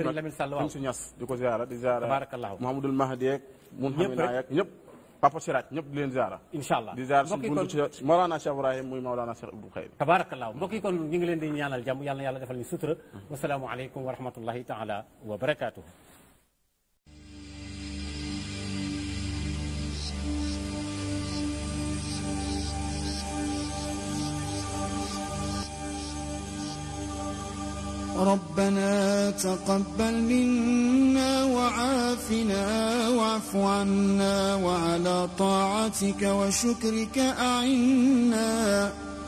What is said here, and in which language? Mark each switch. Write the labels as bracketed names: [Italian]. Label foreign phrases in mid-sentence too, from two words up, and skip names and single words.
[Wolof] Serigne Lamine Sall waaw suñu ñas di ko ziara di ziara tabarakallah Mouhamadoul Mahdi ak mun xamina yak ñëpp Papa Siraaj ñëpp di leen ziara inshallah di ziara suñu buntu ci Mawlana Cheikh Ibrahim muy Mawlana Cheikh Ibou Khayr tabarakallah mbokk yi kon ñu ngi leen di ñaanal jàmm yàlla na yàlla defal ñu sutura [Arabic] والسلام عليكم ورحمة الله تعالى وبركاته ربنا تقبل منا وعافنا واعف عنا وعلى طاعتك وشكرك أعنا